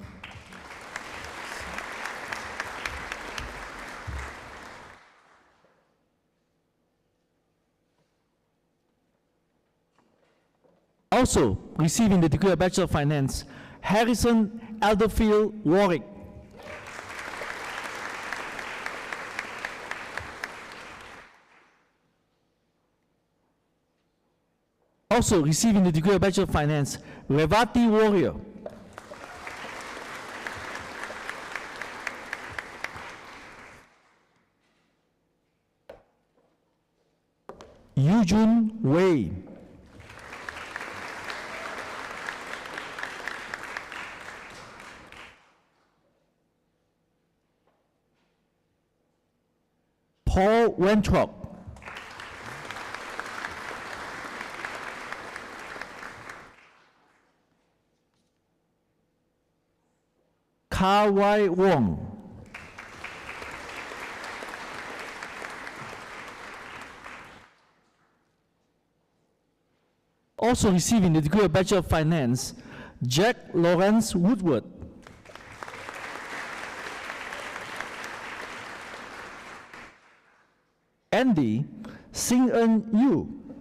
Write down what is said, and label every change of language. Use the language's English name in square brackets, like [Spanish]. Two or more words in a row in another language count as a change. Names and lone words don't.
[English] Also receiving the degree of Bachelor of Finance, Harrison Elderfield Warwick. Also receiving the degree of Bachelor of Finance, Revati Warrior. Yujun Wei. Paul Wenthrop. Ka-Wai Wong. Also receiving the degree of Bachelor of Finance, Jack Lawrence Woodward. Andy Sing-Eun Yu.